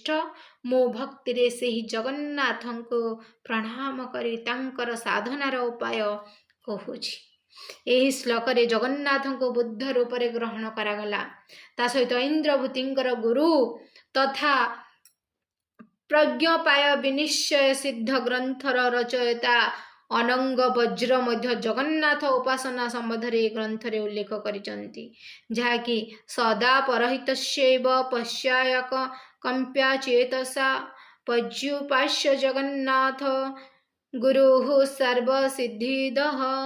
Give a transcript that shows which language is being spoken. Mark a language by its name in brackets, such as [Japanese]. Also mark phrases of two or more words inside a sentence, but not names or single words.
[Odia] ମୋ ଭକ୍ତିରେ ସେହି ଜଗନ୍ନାଥଙ୍କୁ ପ୍ରଣାମ କରି ତାଙ୍କର ସାଧନାର ଉପାୟ କହୁଛି। ଏହି ଶ୍ଲୋକରେ ଜଗନ୍ନାଥଙ୍କୁ ବୁଦ୍ଧ ରୂପରେ ଗ୍ରହଣ କରାଗଲା। ତା ସହିତ ଇନ୍ଦ୍ରଭୂତିଙ୍କର ଗୁରୁ ତଥା प्रज्ञपाय विनिश्चय सिद्ध ଗ୍ରନ୍ଥର ରଚୟିତା ଅନଙ୍ଗ ବଜ୍ର ମଧ୍ୟ ଜଗନ୍ନାଥ ଉପାସନା ସମ୍ବନ୍ଧରେ ଏ ଗ୍ରନ୍ଥରେ ଉଲ୍ଲେଖ କରିଛନ୍ତି, ଯାହାକି [Sanskrit] ସଦା ପରହିତସ୍ୟୈବ ପଶ୍ଚାୟକ କମ୍ପ୍ୟା ଚେତସା ପର୍ଯ୍ୟୁପାସ୍ୟ ଜଗନ୍ନାଥ ଗୁରୁଃ ସର୍ବସିଦ୍ଧିଦଃ।